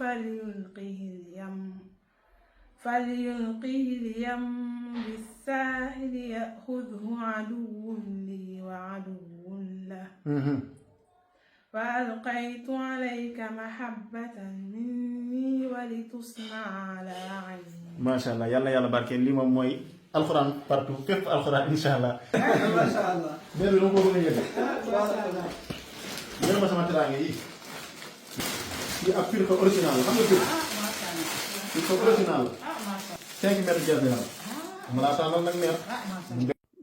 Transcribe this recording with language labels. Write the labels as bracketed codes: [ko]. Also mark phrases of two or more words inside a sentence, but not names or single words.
[ar] فليلقه اليم بالساحل يأخذه عدو لي وعدو له فألقيت عليك محبة مني ولتصنع على عيني. ما شاء الله يلا يلا بارك لي [wo] moom mooy alxuraan partout fépp alxuraan [ar] إن شاء الله. ما شاء الله. [wo] benn lu ko bëgg a yëg ma sama teraanga yi ab firqa original la xam nga firqa original la 5 mètres jël na ma laa tànnal nag neex